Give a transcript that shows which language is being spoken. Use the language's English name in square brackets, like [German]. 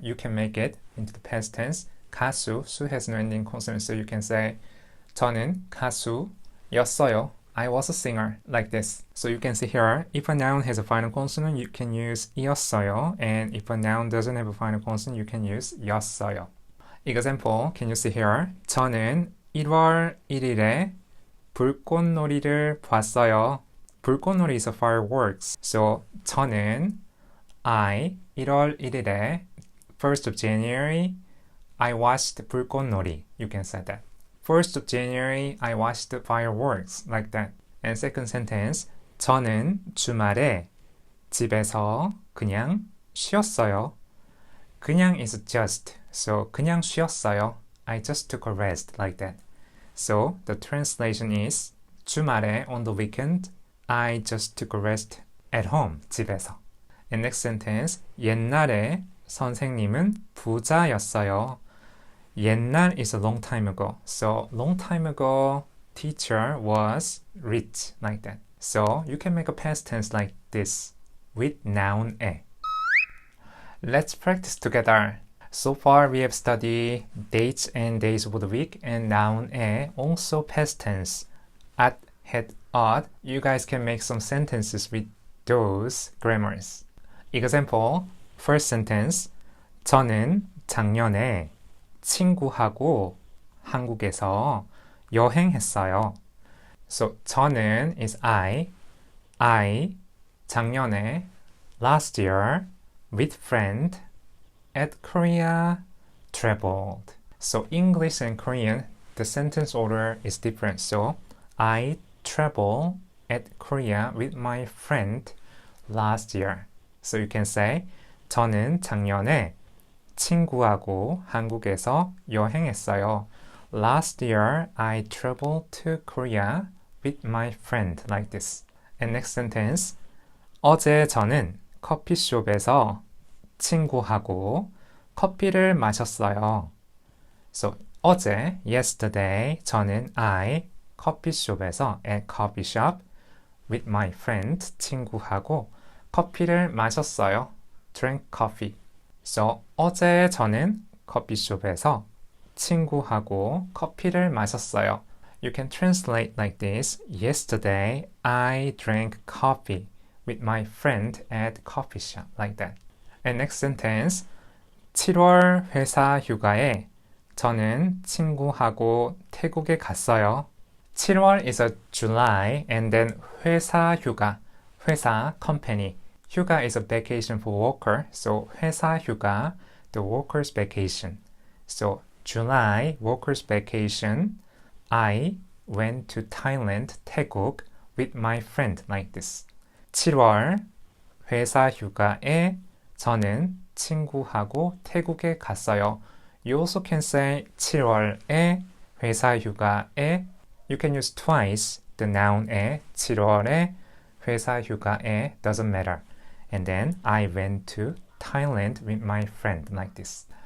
[English] You can make it into the past tense. 가수, 수 has no ending consonant, so you can say [Korean] 저는 가수였어요. [English] I was a singer, like this. So you can see here, if a noun has a final consonant, you can use 이었어요. And if a noun doesn't have a final consonant, you can use 였어요. Example, can you see here? [Korean] 저는 1월 1일에 불꽃놀이를 봤어요. [English] 불꽃놀이 is a fireworks. So 저는 I [Korean] 1월 1일에 [English] 1st of January I watched 불꽃놀이. You can say that. 1st of January I watched the fireworks. Like that. And second sentence [Korean] 저는 주말에 집에서 그냥 쉬었어요. [English] 그냥 is just. So [Korean] 그냥 쉬었어요. [English] I just took a rest. Like that. So the translation is 주말에 on the weekend I just took a rest at home. [Korean] 집에서. [English] And next sentence [Korean] 옛날에 선생님은 부자였어요. [English] 옛날 is a long time ago. So long time ago teacher was rich. Like that. So you can make a past tense like this with noun 에. Let's practice together. So far we have studied dates and days of the week and noun 에, also past tense. At, had, ought. You guys can make some sentences with those grammars. Example, first sentence. [Korean] 저는 작년에 친구하고 한국에서 여행했어요. [English] So 저는 is I 작년에 last year with friend at Korea traveled. So English and Korean the sentence order is different. So I traveled at Korea with my friend last year. So you can say [Korean] 저는 작년에 친구하고 한국에서 여행했어요. [English] Last year, I traveled to Korea with my friend, like this. And next sentence. [Korean] 어제 저는 커피숍에서 친구하고 커피를 마셨어요. [English] So, 어제, yesterday, 저는 I, 커피숍에서, at coffee shop, with my friend, [Korean] 친구하고 커피를 마셨어요. [English] Drank coffee. [Korean] So, 어제 저는 커피숍에서 친구하고 커피를 마셨어요. [English] You can translate like this. Yesterday, I drank coffee with my friend at coffee shop. Like that. And next sentence. [Korean] 7월 회사 휴가에 저는 친구하고 태국에 갔어요. [English] 7월 is a July and then [Korean] 회사 휴가. [English] 회사, company. 휴가 is a vacation for worker, so 회사 휴가, the worker's vacation. So July, worker's vacation, I went to Thailand, 태국, with my friend, like this. [Korean] 7월, 회사 휴가에 저는 친구하고 태국에 갔어요. [English] You also can say [Korean] 7월에, 회사 휴가에. [English] You can use twice the noun 에, [Korean] 7월에, 회사 휴가에, [English] doesn't matter. And then I went to Thailand with my friend like this.